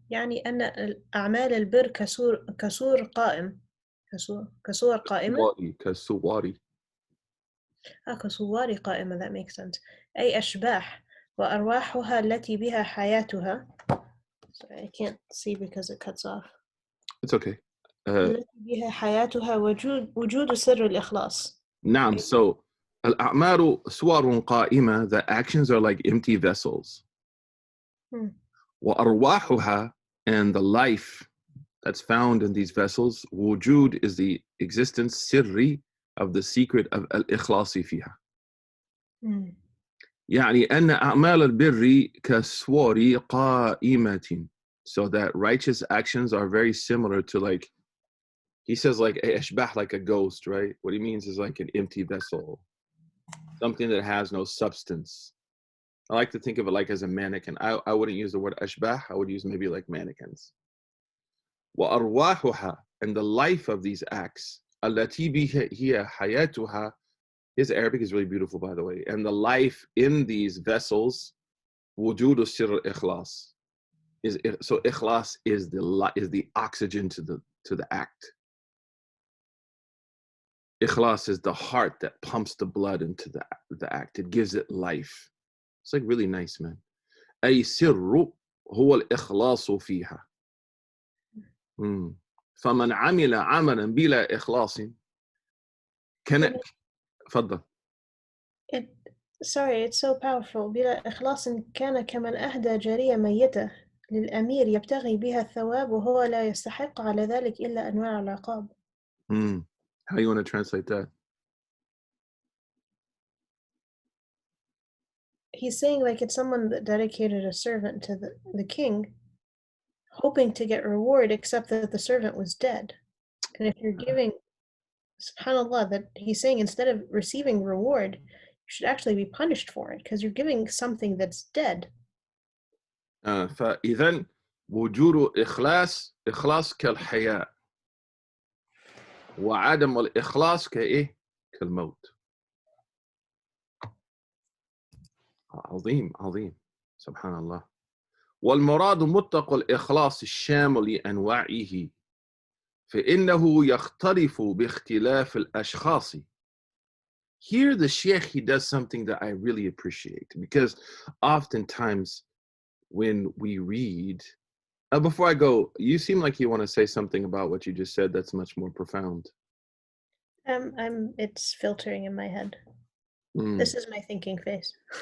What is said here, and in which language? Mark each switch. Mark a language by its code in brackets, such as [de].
[ar] يعني أن أعمال البر كسور قائم كسور قائمة كسواري. كسوار قائمة, [en] that makes sense. [ar] أي أشباح وأرواحها التي بها حياتها. [en] Sorry, I can't see because it cuts off. It's okay. [ar] التي بها حياتها وجود سر الإخلاص. نعم. [en] So [ar] الأعمال صور قائمة, [en] the actions are like empty vessels. [ar] وأرواحها, [en] and the life that's found in these vessels, wujud is the existence, sirri, of the secret of al-ikhlasi fiha. [ar] يعني أن أعمال البر كسور قائمة. [en] So that righteous actions are very similar to, like, he says, like ashbah, like a ghost, right? What he means is like an empty vessel, something that has no substance. I like to think of it like as a mannequin. I wouldn't use the word ashbah. I would use maybe like mannequins. [ar] وأرواحها, [en] and the life of these acts, [ar] التي هي حياتها. [en] His Arabic is really beautiful, by the way. And the life in these vessels, [ar] وجود سر الإخلاص, [en] is so ikhlas is the oxygen to the act. Ikhlas is the heart that pumps the blood into the act. It gives it life. It's like really nice, man. [ar] أي سر هو الإخلاص فيها. فمن عمل عملا بلا إخلاص كان. تفضل. [en] Sorry, it's so powerful. [ar] بلا إخلاص كان كمن أهدى جارية ميتة للأمير يبتغي بها الثواب وهو لا يستحق على ذلك إلا أنواع العقاب. [en] How you want to translate that? he's saying like it's someone that dedicated a servant to the king, hoping to get reward, except that the servant was dead. And if you're giving, subhanAllah, that he's saying instead of receiving reward, you should actually be punished for it because you're giving something that's dead. [ar] فإذا وجود إخلاص كالحياة وعدم الإخلاص كإيه كالموت. عظيم عظيم سبحان الله. والمراد مطلق الإخلاص الشامل لأنواعه فإنه يختلف باختلاف الأشخاص. [en] Here the Sheikh, he does something that I really appreciate, because oftentimes when we read, before I go, you seem like you want to say something about what you just said that's much more profound. It's filtering in my head. This is my thinking face.